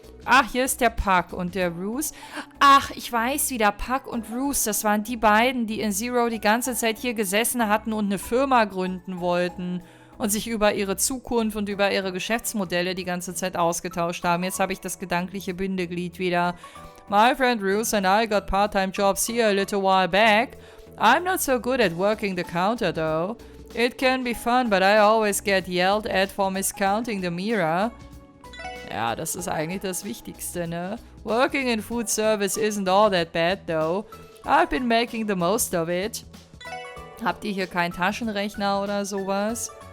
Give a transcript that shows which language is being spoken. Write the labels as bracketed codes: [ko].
[de] Ach, hier ist der Puck und der Roos. Ach, ich weiß wieder, Puck und Roos, das waren die beiden, die in Zero die ganze Zeit hier gesessen hatten und eine Firma gründen wollten und sich über ihre Zukunft und über ihre Geschäftsmodelle die ganze Zeit ausgetauscht haben. Jetzt habe ich das gedankliche Bindeglied wieder. [en] My friend Roos and I got part-time jobs here a little while back. I'm not so good at working the counter, though. It can be fun, but I always get yelled at for miscounting the MEHR. [de] Ja, das ist eigentlich das Wichtigste, ne? [en] Working in food service isn't all that bad, though. I've been making the most of it. [de] Habt ihr hier keinen Taschenrechner oder sowas?